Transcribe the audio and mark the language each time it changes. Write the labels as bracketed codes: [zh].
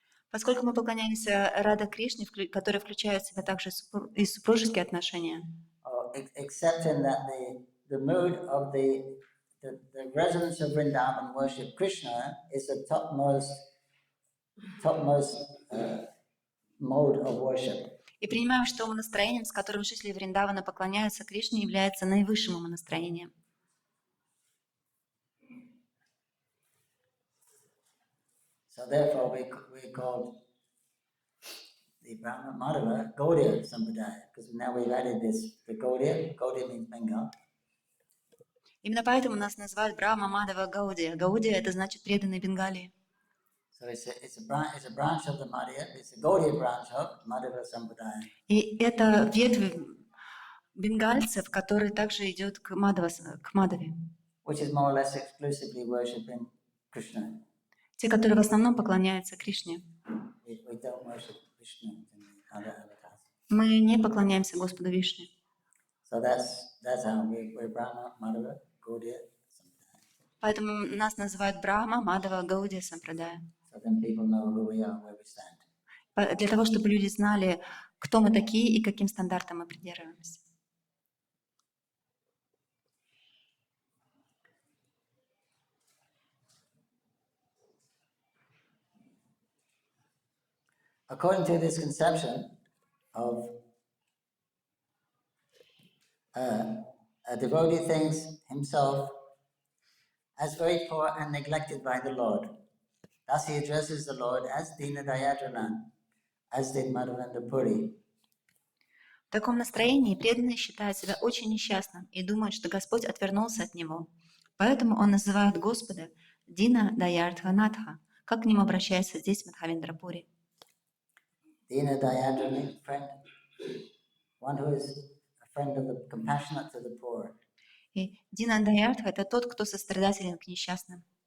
[ru] Поскольку мы поклоняемся Рада Кришне, который включает в себя также и супружеские отношения, [en] accepting that the mood of the residents of Vrindavan worship Krishna is the topmost mode of worship. [ru] и принимаем, что умонастроением, с которым жители Вриндавана поклоняются Кришне, является наивысшим умонастроением. [en] So therefore we called the Brahma Madhava Gaudiya Sampradaya, because now we've added this, the Gaudiya means Bengal. [ru] Именно поэтому нас называют Брахма Мадхава Гаудия. Гаудия — это значит преданный Бенгалии. [en] So it's a branch of the Madhya, it's a Gaudiya branch of Madhava Sampradaya. [ru] И это ветвь бенгальцев, который также идет к Мадхаве. [en] Which is more or less exclusively worshipping Krishna. [ru] Те, которые в основном поклоняются Кришне. [en] We don't worship Krishna in the other avatars. [ru] Мы не поклоняемся Господу Вишне. [en] So that's how we're Brahma, Madhava, Gaudiya Sampradaya. [ru] Поэтому нас называют Брахма, Мадхава, Гаудия, Сампрадая. [en] So then people know who we are, where we stand. [ru] Для того, чтобы люди знали, кто мы такие и каким стандартам мы придерживаемся. [en] According to this conception of a devotee thinks himself as very poor and neglected by the Lord. Thus he addresses the Lord as Dina Dayadranan, as did Madhavendra Puri. [ru] В таком настроении преданный считает себя очень несчастным и думает, что Господь отвернулся от него. Поэтому он называет Господа Дина Даярдханатха, как к нему обращается здесь Мадхья-лила Пури. [en] Dina Dayadra means friend, one who is a friend of the compassionate to the poor. [ru] И Дина Даярдха — это тот, кто сострадателен к несчастным.